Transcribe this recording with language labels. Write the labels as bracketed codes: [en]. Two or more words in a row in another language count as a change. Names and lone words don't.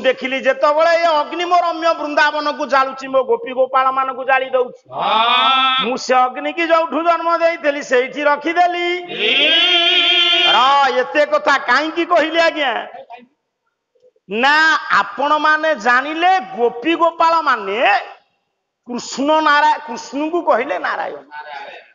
[or] ଦେଖିଲି ଯେତେବେଳେ ଏ ଅଗ୍ନି ମୋର ରମ୍ୟ ବୃନ୍ଦାବନ କୁ ଜାଳୁଛି ମୋ ଗୋପୀ ଗୋପାଳ ମାନ କୁ ଜାଳି ଦଉଛି ମୁଁ ସେ ଅଗ୍ନି କି ଯୋଉଠୁ ଜନ୍ମ ଦେଇଥିଲି ସେଠି ରଖି ଦେଲି ଏତେ କଥା କାହିଁ କି କହିଲି ଆଜ୍ଞା ନା ଆପଣ ମାନେ ଜାଣିଲେ ଗୋପୀ ଗୋପାଳ ମାନେ କୃଷ୍ଣ ନାରାୟଣ କୃଷ୍ଣ କୁ କହିଲେ ନାରାୟଣ